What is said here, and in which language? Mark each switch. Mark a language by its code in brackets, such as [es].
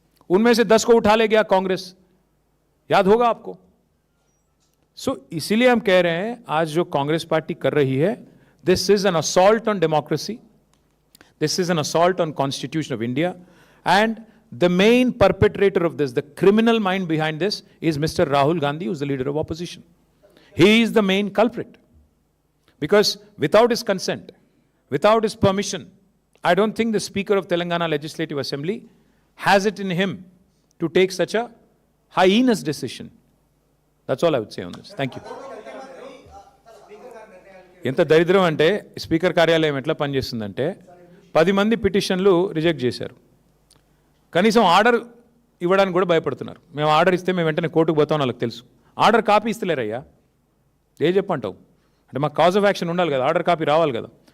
[hi] उनमें से 10 को उठा ले गया कांग्रेस, याद होगा आपको। सो इसीलिए हम कह रहे हैं आज जो कांग्रेस पार्टी कर रही है, [en] This is an assault on democracy, this is an assault on constitution of India, and the main perpetrator of this, the criminal mind behind this, is Mr. Rahul Gandhi, who is the leader of opposition. He is the main culprit. Because without his consent, without his permission, I don't think the Speaker of Telangana Legislative Assembly has it in him to take such a heinous decision. That's all I would say on this. Thank you. [te] ఎంత దరిద్రం అంటే speaker కార్యాలయం ఎట్లా పనిచేస్తుందంటే 10 మంది పిటిషన్లు reject చేశారు. కనీసం order ఇవ్వడానికి కూడా భయపడుతున్నారు. మేము ఆర్డర్ ఇస్తే మేము వెంటనే కోర్టుకు పోతాం, వాళ్ళకి తెలుసు. ఆర్డర్ కాపీ ఇస్తలేరయ్యా, ఏ చెప్పంటావు అంటే మాకు కాజ్ ఆఫ్ యాక్షన్ ఉండాలి కదా, ఆర్డర్ కాపీ రావాలి కదా.